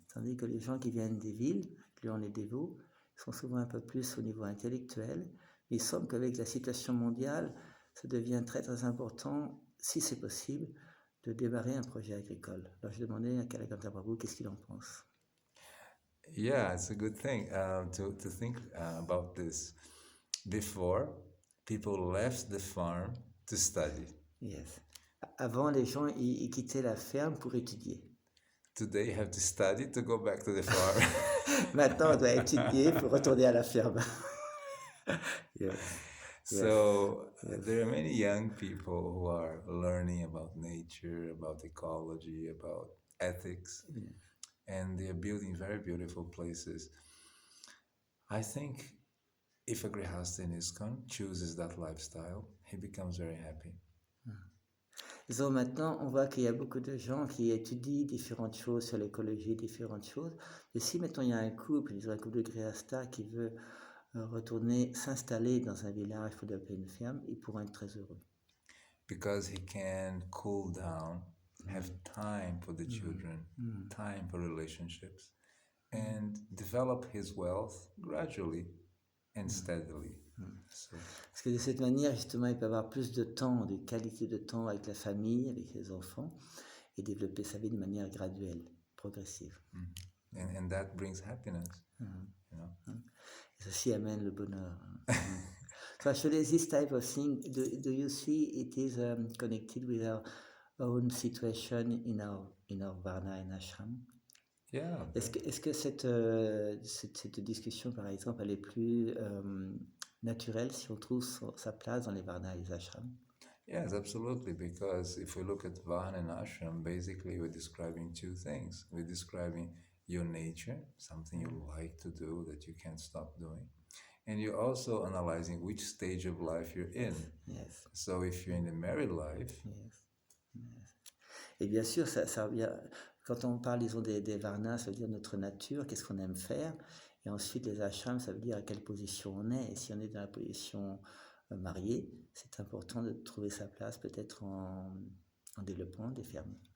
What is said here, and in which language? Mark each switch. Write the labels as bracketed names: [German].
[French] Tandis que les gens qui viennent des villes, incluant les dévots, sont souvent un peu plus au niveau intellectuel. Il semble qu'avec la situation mondiale, ça devient très très important, si c'est possible, de démarrer un projet agricole. Alors je demandais à Kalakantha Prabhu qu'est-ce qu'il en pense. [English] Yeah, it's a good thing to think about this. Before, people left the farm to study. Yes. [French] Avant, les gens ils quittaient la ferme pour étudier. [English] Today, you have to study to go back to the farm. [French] Maintenant, on doit étudier pour retourner à la ferme. [English] Yes. So there are many young people who are learning about nature, about ecology, about ethics, and they are building very beautiful places. I think if a grihasta in ISKCON chooses that lifestyle, he becomes very happy. [French] Donc maintenant, on voit qu'il y a beaucoup de gens qui étudient différentes choses sur l'écologie, différentes choses. Et si maintenant il y a un couple, disons un couple de grihasta qui veut retourner s'installer dans un village pour développer une ferme, ils pourront être très heureux. [English] Because he can cool down, have time for the children, time for relationships, and develop his wealth gradually and steadily. So, [French] Parce que de cette manière, justement, il peut avoir plus de temps, de qualité de temps avec la famille, avec les enfants, et développer sa vie de manière graduelle, progressive. [English] and that brings happiness. You know? [French] Et ceci amène le bonheur. [English] So actually, this type of thing, do you see it is connected with our own situation in our varna and ashram? Yeah. [French] Est-ce que cette discussion, par exemple, elle est plus naturelle si on trouve sa place dans les varnas et les ashrams? [English] Yes, absolutely. Because if we look at Vahana and Ashram, basically we're describing two things. We're describing your nature, something you like to do that you can't stop doing. And you're also analyzing which stage of life you're in. Yes. So if you're in the married life, Yes. [French] Et bien sûr, quand on parle, disons, des varnas, ça veut dire notre nature, qu'est-ce qu'on aime faire. Et ensuite, les ashrams, ça veut dire à quelle position on est. Et si on est dans la position mariée, c'est important de trouver sa place peut-être en développement des fermes.